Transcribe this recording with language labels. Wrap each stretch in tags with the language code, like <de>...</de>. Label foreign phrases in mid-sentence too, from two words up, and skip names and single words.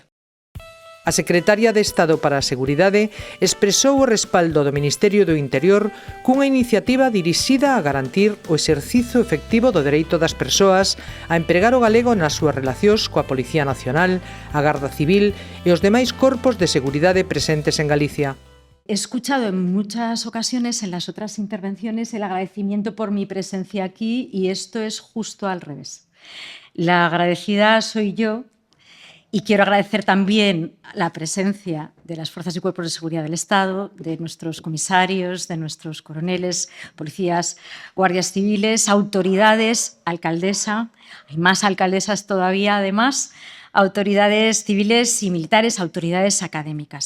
<gl>A secretaria de Estado para a Seguridade expresou o respaldo do Ministerio do Interior cunha iniciativa dirixida a garantir o exercizo efectivo do dereito das persoas a empregar o galego nas súas relacións coa Policía Nacional, a Garda Civil e os demais corpos de seguridade presentes en Galicia.</gl> <es>He escuchado en muchas ocasiones, en las otras intervenciones, el agradecimiento por mi presencia aquí y esto es justo al revés. La agradecida soy yo. Y quiero agradecer también la presencia de las fuerzas y cuerpos de seguridad del Estado, de nuestros comisarios, de nuestros coroneles, policías, guardias civiles, autoridades, alcaldesa, hay más alcaldesas todavía además, autoridades civiles y militares, autoridades académicas.</es>